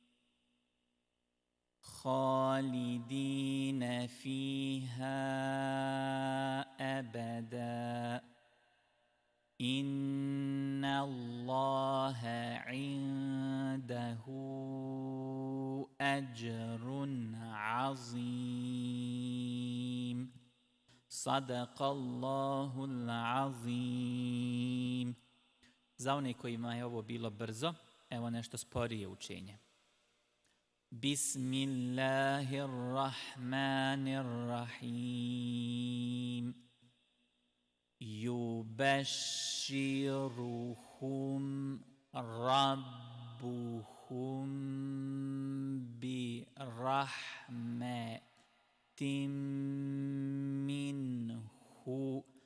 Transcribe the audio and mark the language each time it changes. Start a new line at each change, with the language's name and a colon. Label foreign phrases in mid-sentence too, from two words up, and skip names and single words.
Arabic: خالدين فيها أبدا إن الله عنده أجر عظيم صدق الله العظيم.
Bosnian: Za one kojima je ovo bilo brzo, evo nešto sporije učenje.
Arabic: بسم الله الرحمن الرحيم. يبشرهم ربهم برحمة منه